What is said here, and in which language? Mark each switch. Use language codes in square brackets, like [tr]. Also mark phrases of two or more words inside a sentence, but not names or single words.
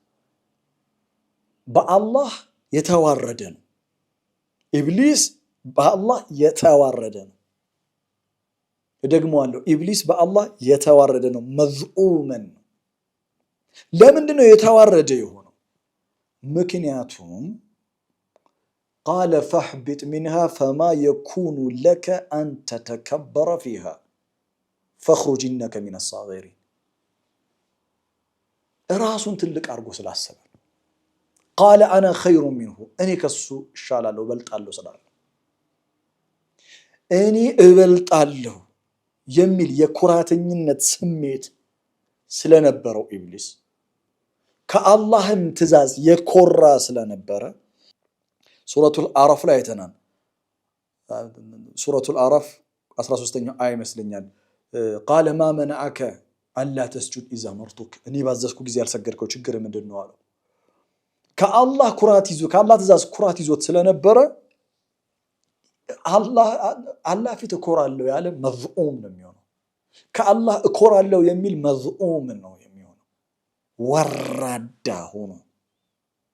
[am] በአላህ የተዋረደ ነው ኢብሊስ በአላህ የተዋረደ ነው እደግመዋለሁ ኢብሊስ በአላህ የተዋረደ ነው መዝኡመን ለምንድነው የተዋረደ የሆነው ምክንያቱም [ar] قال فاهبط منها فما يكون لك أن تتكبر فيها فاخرج إنك من الصاغرين [am] ራሱን ትልቅ አርጎ ስላሰበ [ar] قال أنا خير منه [am] እኔ ከሱ እሻላለሁ እበልጣለሁ ስላለ እኔ እበልጣለሁ የሚል የኩራተኝነት ስሜት ስለነበረው ኢብሊስ ከአላህም ትእዛዝ የኮራ ስለነበረ ሱረቱል አራፍ ላይ አይተናል ሱረቱል አራፍ 13ኛው አያ ይመስለኛል [ar] قال ما منعك ألا تسجد إذا أمرتك [am] እኔ ባዘዝኩ ጊዜ ያልሰገድከው ችግር ምንድነው አለው ከአላህ ኩራት ይዞ ከአላህ ትእዛዝ ኩራት ይዞት ስለነበረ አላህ ፊት እኮራለሁ ያለ መዝኡም ነው የሚሆነው ከአላህ እኮራለሁ የሚል መዝኡም ነው የሚሆነው ወራዳ ሆኖ